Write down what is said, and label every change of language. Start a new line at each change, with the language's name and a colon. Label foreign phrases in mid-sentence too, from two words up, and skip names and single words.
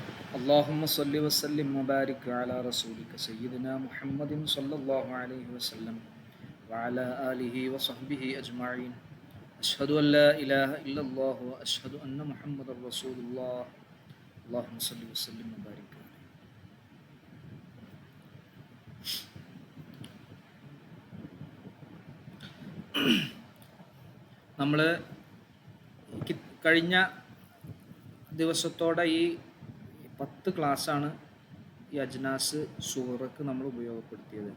Arabic: اللهم صل وسلم وبارك على رسولك سيدنا محمد صلى الله عليه وسلم وعلى آله وصحبه أجمعين. أشهد أن لا إله إلا الله وأشهد أن محمد رسول الله. اللهم صل وسلم وبارك عليه.
Malayalam: നമ്മൾ കഴിഞ്ഞ ദിവസത്തോടെ ഈ 10 ക്ലാസ്സാണ് ഈ അജ്നാസ് സൂറക്ക് നമ്മൾ ഉപയോഗപ്പെടുത്തിയത്.